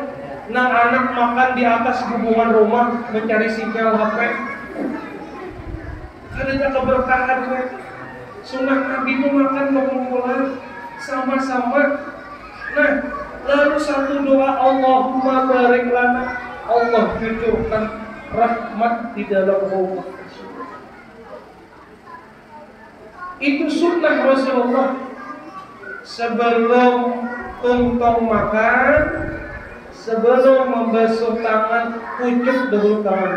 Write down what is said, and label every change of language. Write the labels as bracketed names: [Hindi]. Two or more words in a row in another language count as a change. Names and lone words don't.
[Banjar] Nang anak makan di atas hubungan rumah mencari sinyal HP. Ada keberkahannya. [Indonesian] Sunnah Nabi itu makan berkumpulan sama-sama. Nah, lalu satu doa [Arabic] Allahumma barik lana. [Indonesian] Allah cucurkan rahmat di dalam rumah. Itu sunnah Rasulullah. [Banjar] Sebelum tuntong makan, sebelum membasuh tangan, ucup dulu tangan.